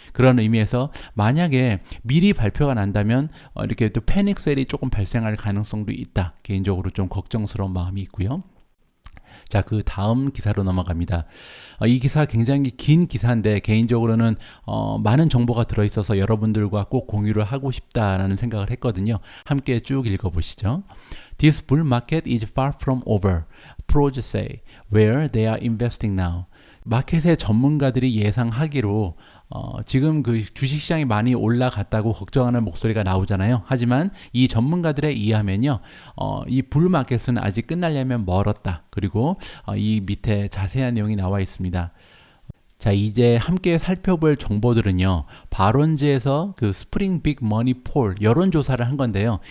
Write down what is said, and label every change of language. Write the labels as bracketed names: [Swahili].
[Korean] 그런 의미에서 만약에 미리 발표가 난다면 이렇게 또 패닉셀이 조금 발생할 가능성도 있다. 개인적으로 좀 걱정스러운 마음이 있고요. 자, 그 다음 기사로 넘어갑니다. 이 기사 굉장히 긴 기사인데 개인적으로는 많은 정보가 들어있어서 여러분들과 꼭 공유를 하고 싶다라는 생각을 했거든요. 함께 쭉 읽어보시죠. [English] This bull market is far from over, pros say, where they are investing now. [Korean] 마켓의 전문가들이 예상하기로 지금 그 주식시장이 많이 올라갔다고 걱정하는 목소리가 나오잖아요. 하지만 이 전문가들에 의하면요, 이 불마켓은 아직 끝나려면 멀었다. 그리고 이 밑에 자세한 내용이 나와 있습니다. 자, 이제 함께 살펴볼 정보들은요, 바론즈에서 그 스프링 빅 머니 폴 여론조사를 한 건데요.